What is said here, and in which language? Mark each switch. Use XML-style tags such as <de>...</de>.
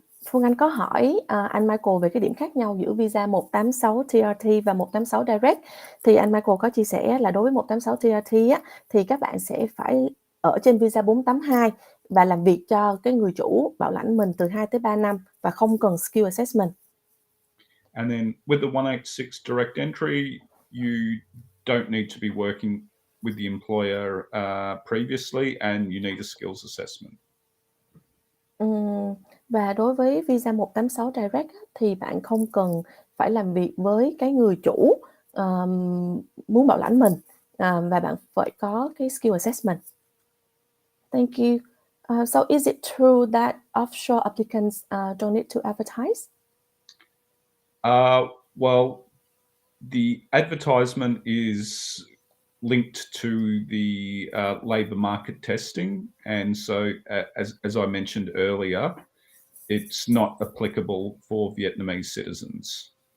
<vi>Phương Anh có hỏi anh Michael về cái điểm khác nhau giữa visa 186 TRT và 186 Direct. Thì anh Michael có chia sẻ là đối với 186 TRT thì các bạn sẽ phải ở trên visa 482 và làm việc cho cái người chủ bảo lãnh mình từ 2 tới 3 năm và không cần skill assessment.</vi> <en>And then with the 186 direct entry, you don't need to be working with the employer previously, and you need a skills assessment.</en> <vi>Và đối với visa 186 Direct thì bạn không cần phải làm việc với cái người chủ muốn bảo lãnh mình, và bạn phải có cái skill assessment.</vi> <en>Thank you. So is it true that offshore applicants don't need to advertise? Well, the advertisement is linked to the labour market testing, and so as I mentioned earlier, it's not applicable for Vietnamese citizens.</en>